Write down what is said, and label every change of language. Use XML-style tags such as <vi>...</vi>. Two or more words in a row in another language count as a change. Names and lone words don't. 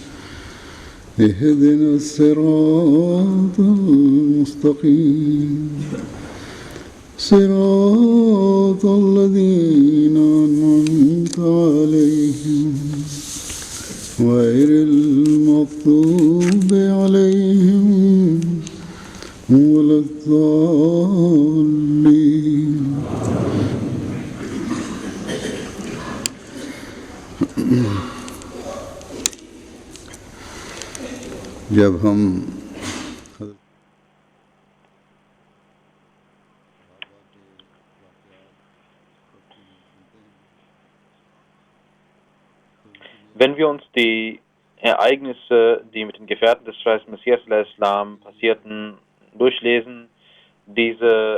<ar>اهدنا الصراط المستقيم صراط الذين أنعمت عليهم غير المغضوب عليهم ولا الضالين.</ar> <ur>जब हम</ur> <de>Wenn wir uns die Ereignisse, die mit den Gefährten des Verheißten Messias al-Islam passierten, durchlesen, diese</de>